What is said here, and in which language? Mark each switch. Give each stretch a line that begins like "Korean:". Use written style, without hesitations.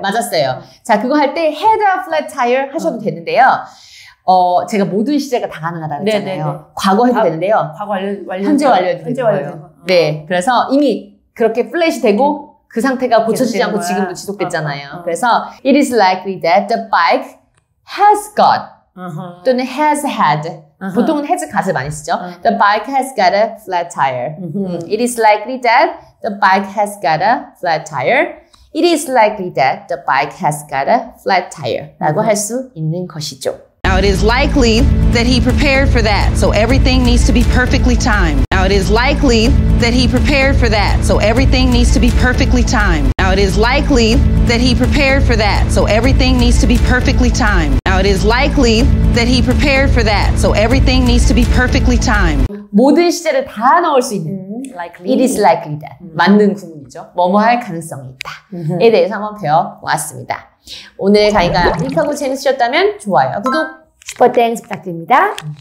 Korean: 맞았어요. 자, 그거 할 때
English: had a flat tire
Korean: 하셔도 되는데요. 제가 모든 시제가 다 가능하다고 했잖아요. 과거 해도 되는데요. 과거 완료 현재 완료해도 되는 거예요. 네, 그래서 이미 그렇게 플랫이 되고 그 상태가 고쳐지지 않고 지금도 지속됐잖아요.
English: 그래서 it is likely that the bike has got 또는 has had
Korean: 보통은 has got을 많이 쓰죠.
English: The bike has got a flat tire. It is likely that the bike has got a flat tire. It is likely that the bike has got a flat tire
Korean: 라고 할 수 있는 것이죠.
English: Now, it is likely that he prepared for that, so everything needs to be perfectly timed. Now, it is likely that he prepared for that, so everything needs to be perfectly timed. Now, it is likely that he prepared for that, so everything needs to be perfectly timed. Now, it is likely that he prepared for that, so everything needs to be perfectly timed.
Korean: 모든 시제를 다 넣을 수 있는
English: It is likely that.
Korean: 맞는 구문이죠. 뭐뭐 할 가능성이 있다에 대해서 한번 배워보았습니다. 오늘 강의가 유익하고 재밌으셨다면 좋아요, 구독, 슈퍼땡스 부탁드립니다.